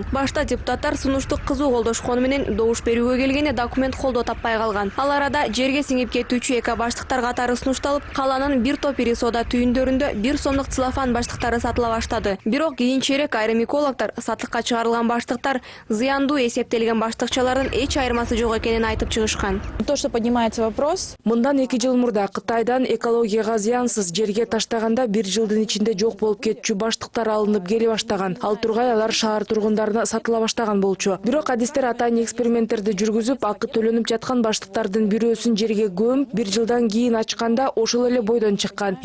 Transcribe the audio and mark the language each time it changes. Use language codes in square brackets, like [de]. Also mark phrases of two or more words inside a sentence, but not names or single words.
[ky] Башта депутаттар сунушту кызуу колдошкону менен добуш берүүгө келгенде документ колдоо таппай калган. Ал арада жерге сиңип кетүүчү эко баштыктар катары сунушталып, каланын бир топ ири соода түйүндөрүндө 1 сомдук целлофан баштыктары сатыла баштады. Бирок кийинчерээк айрым экологдор сатыкка чыгарылган баштыктар зыяндуу эсептелген баштыкчалардын эч айырмасы жок экенин айтып чыгышкан. [ru] То, что поднимается вопрос. [ky] Мындан 2 жыл мурда Кытайдан экологияга зыянсыз жерге таштаган бир жылдын ичинде жок болуп кетчү баштыктар алынып келе баштаган. Ал тургай алар шаар тургундарына сатыла баштаган болчу. Бирок адистер атайын эксперименттерди жүргүзүп, акы төлөнүп жаткан баштыктардын бирөөсүн жерге көмүп, 1 жылдан кийин ачканда ошол эле бойдон чыккан.